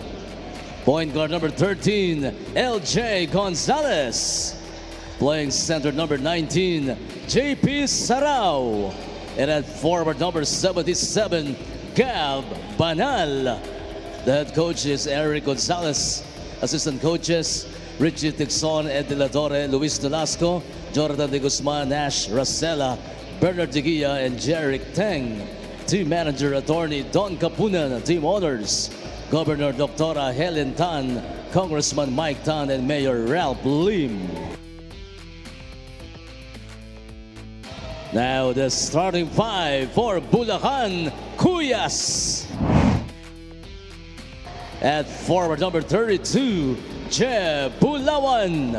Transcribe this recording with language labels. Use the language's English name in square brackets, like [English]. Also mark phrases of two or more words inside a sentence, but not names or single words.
[English] Point guard number 13, LJ Gonzalez. Playing center number 19, JP Sarao. And at forward number 77, Gab Banal. The head coach is Eric Gonzalez. Assistant coaches, Richie Tixon, Ed De La Torre, Luis Nolasco, Jonathan De Guzman, Nash Racela, Bernard De Guia, and Jeric Teng. Team manager, attorney Don Capunan. Team owners, Governor Dr. Helen Tan, Congressman Mike Tan, and Mayor Ralph Lim. Now the starting five for Bulacan, Cuyas. At forward number 32, Jeb Bulawan.